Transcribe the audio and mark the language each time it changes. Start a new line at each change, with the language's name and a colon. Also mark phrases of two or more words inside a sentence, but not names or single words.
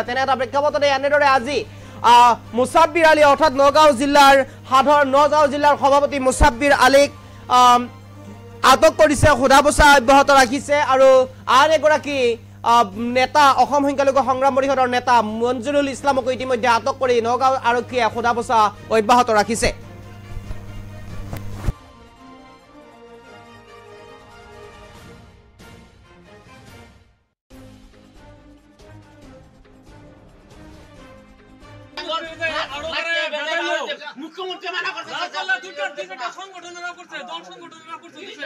Assamese: তেনে এটা প্ৰেক্ষাপটতে এনেদৰে আজি মুছাব্বিৰ আলী অৰ্থাৎ নগাঁও জিলাৰ সভাপতি মুছাব্বিৰ আলীক আটক কৰিছে, সোধাবছা অব্যাহত ৰাখিছে। আৰু আন এগৰাকী নেতা অসম সংখ্যালঘু সংগ্ৰাম পৰিষদৰ নেতা মঞ্জিৰুল ইছলামকো ইতিমধ্যে আটক কৰি নগাঁও আৰক্ষীয়ে সোধাবছা অব্যাহত ৰাখিছে।
Bangla: মুখ্যমন্ত্রী মানা করছে সংগঠনেরা করছে দল সংগঠনেরা করছে